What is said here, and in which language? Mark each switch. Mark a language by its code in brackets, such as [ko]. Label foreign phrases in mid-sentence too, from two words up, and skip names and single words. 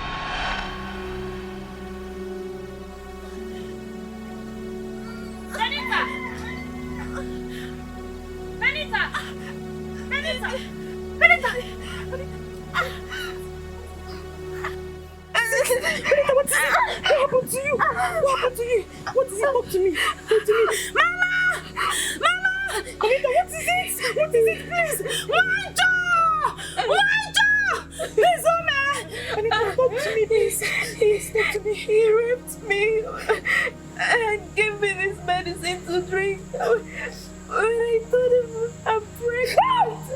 [en] Benita! Benita! Benita! Benita! Benita, what happened to you? What happened to you? What is it? Talk to me. Talk to me. Mama! Mama! Benita, what is it? What is it? Please! Please, oh man! Benita, talk to me, please. Please, talk to me. He raped me and gave me this medicine to drink. When I told him I'm pregnant.